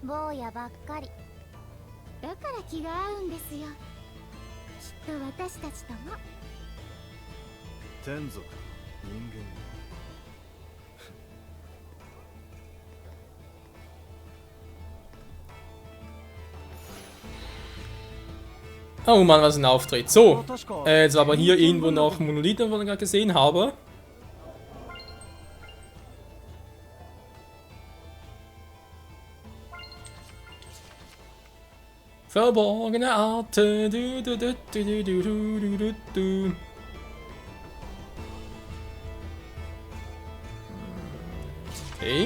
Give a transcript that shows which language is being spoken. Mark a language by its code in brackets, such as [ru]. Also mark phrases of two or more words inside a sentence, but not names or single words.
[ja] 坊やばっかりだから気が合うんですよ、きっと私たちとも。天族、人間。 [de] Oh Mann, was ein Auftritt. So, [ja] 確か [de] jetzt war aber hier irgendwo noch Monolithen, was ich gerade gesehen habe. Verborgene Arten. Du. Okay.